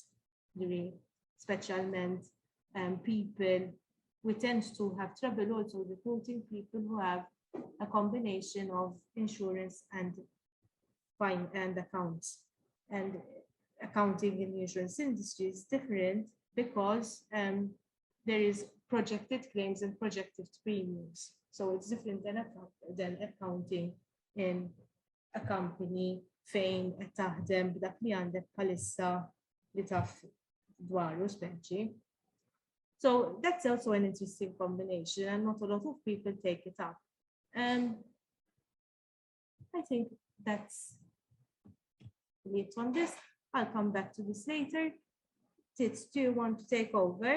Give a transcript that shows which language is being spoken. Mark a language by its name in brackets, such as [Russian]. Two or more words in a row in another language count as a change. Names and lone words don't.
[English] Specialment people, we tend to have trouble also recruiting people who have a combination of insurance and accounts. And accounting in the insurance industry is different because there is projected claims and projected premiums. So it's different than accounting in a company [Maltese] fejn qed taħdem b'dak li għandek bħalissa li taf dwaru speċi. [English] So that's also an interesting combination, and not a lot of people take it up. I think that's it on this. I'll come back to this later. Tits, do you want to take over?